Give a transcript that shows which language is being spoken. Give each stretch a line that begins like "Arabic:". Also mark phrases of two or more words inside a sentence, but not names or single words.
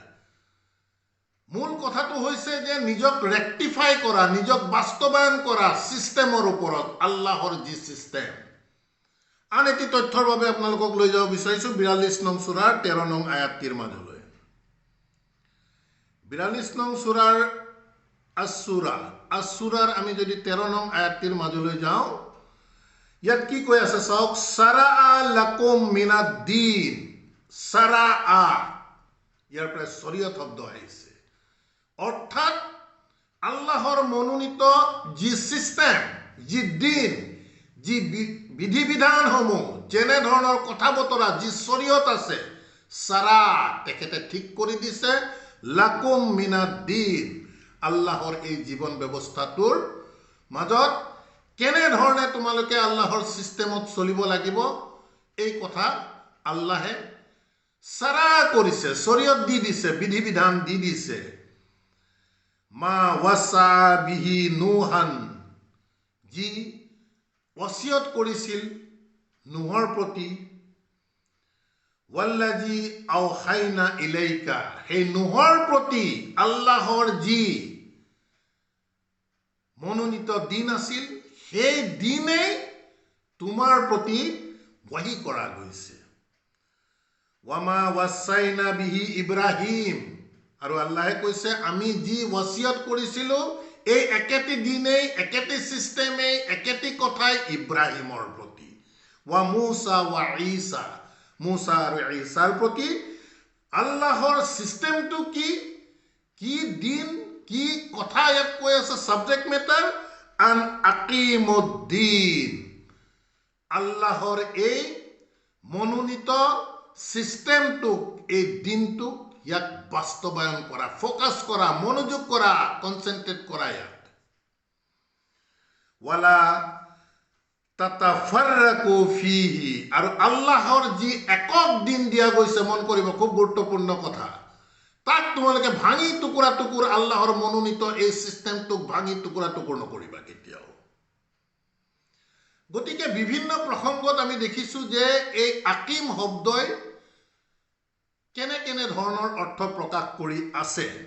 Assamese: মূল কথাটো হৈছে যে নিজক ৰেক্টিফাই কৰা, নিজক বাস্তৱায়ন কৰা ছিষ্টেমৰ ওপৰত, আল্লাহৰ যি ছিষ্টেম, আন এটি তথ্যৰ বাবে আপোনালোকক লৈ যাব বিচাৰিছোঁ 42 নং সূৰাৰ 13 নং আয়াতটিৰ মাজলৈ 42 নং সূৰাৰ আস-সূৰাৰ আমি যদি 13 নং আয়াতটিৰ মাজলৈ যাওঁ ইয়াত কি কৈ আছে চাওক
Arabic: شرع لكم من الدين
Assamese: সাৰাআ ইয়াৰ পৰা শৰীয়ত শব্দ আহিছে অৰ্থাৎ আল্লাহৰ মনোনীত যি সিস্টেম যি দিন যি বিধি বিধানসমূহ যেনে ধৰণৰ কথা বতৰা যি শৰীয়ত আছে সাৰা তেখেতে ঠিক কৰি দিছে
Arabic: لكم من الدين
Assamese: আল্লাহৰ এই জীৱন ব্যৱস্থাটোৰ মাজত কেনে ধৰণে তোমালোকে আল্লাহৰ সিস্টেমত চলিব লাগিব এই কথা আল্লাহে সাৰা কৰিছে শৰীয়ত দি দিছে বিধি বিধান দি দিছে
Arabic: ما وصى به نوحا
Assamese: যি ওসিয়ত কৰিছিল নুহৰ প্ৰতি
Arabic: والذي أوحينا إليك
Assamese: হে নুহৰ প্ৰতি আল্লাহৰ যি মনোনীত দিন আছিল সেই দিনেই তোমাৰ প্ৰতি ওয়াহি কৰা গৈছে
Arabic: وما وصينا به إبراهيم
Assamese: আৰু আল্লাহে কৈছে আমি যি ওসিয়ত কৰিছিলো এই একেটি দিনেই একেটি সিস্টেমে একেটি কথাই ইব্ৰাহিমৰ প্ৰতি
Arabic: وموسى وعيسى
Assamese: মুসা আৰু ঈসাৰ প্ৰতি আল্লাহৰ সিস্টেমটো কি দিন কি কথা ইয়াত কৈ আছে
English: subject matter
Arabic: أن أقيموا الدين
Assamese: আল্লাহৰ এই মনোনীত সিস্টেমটো এই দিনটো ইয়াক বাস্তবায়ন কৰা ফোকাস কৰা মনোযোগ কৰা কনসেন্ট্ৰেট কৰা ইয়াত
Arabic: ولا تتفرقوا فيه
Assamese: আৰু আল্লাহৰ যি একক দিন দিয়া গৈছে মন কৰিব খুব গুৰুত্বপূৰ্ণ কথা তাক তোমালোকে ভাঙি টুকুৰা টুকুৰ আল্লাহৰ মনোনীত এই সিস্টেমটোক ভাঙি টুকুৰা টুকুৰ নকৰিবা কেতিয়াও গতিকে বিভিন্ন প্ৰসংগত আমি দেখিছো যে এই আকিম শব্দই কেনে কেনে ধৰণৰ অৰ্থ প্ৰকাশ কৰি আছে